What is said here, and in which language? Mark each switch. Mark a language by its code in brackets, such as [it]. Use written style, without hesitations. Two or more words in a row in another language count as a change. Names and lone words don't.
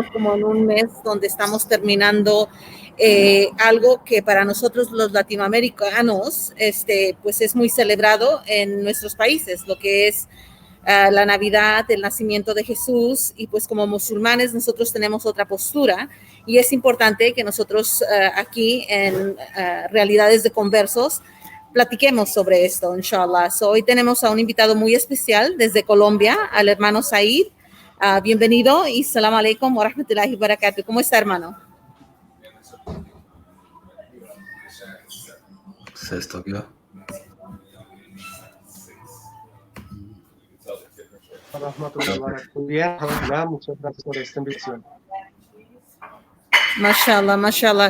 [es] como en un mes donde estamos terminando algo que para nosotros los latinoamericanos, pues es muy celebrado en nuestros países, lo que es la Navidad, el nacimiento de Jesús, y pues como musulmanes nosotros tenemos otra postura, y es importante que nosotros aquí en Realidades de Conversos platiquemos sobre esto, inshallah. Hoy tenemos a un invitado muy especial desde Colombia, al hermano Said. Bienvenido y [ar] سلام عليكم ورحمة الله وبركاته. [es] ¿Cómo está, hermano? Se estoqueó. Bien, muchas gracias por esta invitación. [ar] ما شاء الله، ما شاء الله.